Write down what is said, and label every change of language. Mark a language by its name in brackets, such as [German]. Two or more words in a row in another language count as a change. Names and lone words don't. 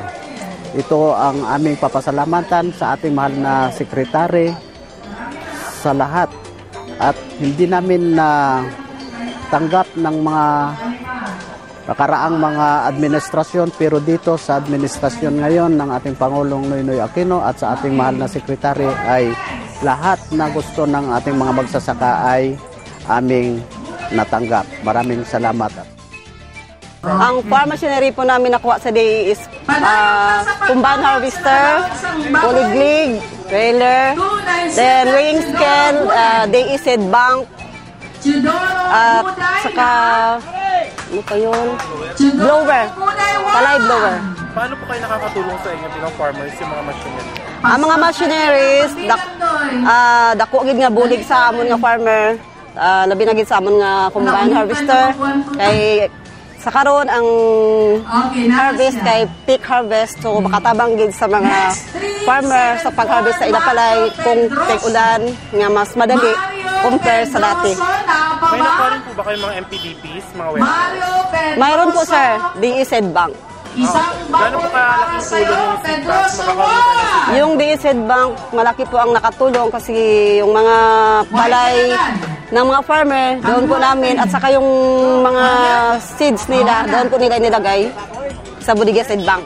[Filipino] Ito ang aming papasalamatan sa ating mahal na sekretary sa lahat, at hindi namin na tanggap ng mga nakaraang mga administrasyon, pero dito sa administrasyon ngayon ng ating Pangulong Noynoy Aquino at sa ating mahal na sekretary ay lahat na gusto ng ating mga magsasaka ay aming natanggap. Maraming salamat. Ang farm machinery po namin nakuha sa DA is [English] combine harvester, [Filipino] kuliglig, trailer, then [English] weighing scale, [Filipino] DA [English] seed bank, [Filipino] at saka ano pa yun? Blower, palay blower. Paano po kayo nakakatulong sa inyo bilang farmers yung mga machinery? [Hiligaynon] Ang mga machineries, dako gid nga bulig sa amon nga farmer. Labi na gid sa amon nga [English] combine harvester, [Hiligaynon] kay sa karon ang harvest kay [English] peak harvest, [Hiligaynon] so makatabang gid sa mga farmer sa pag-harvest sa ila palay kung teg-ulan nga mas madali compare sa dati. [Filipino] May nakuha rin po ba kayo mga MPDPs, mga welfare? Mayroon po sir, DE Seed Bank. Gano'n po kalaking tulong yung seed bank? Yung DE Seed Bank, malaki po ang nakatulong kasi yung mga palay ng mga farmer, doon po namin, at saka yung mga seeds nila, doon po nila nilagay sa Bodega Seed Bank.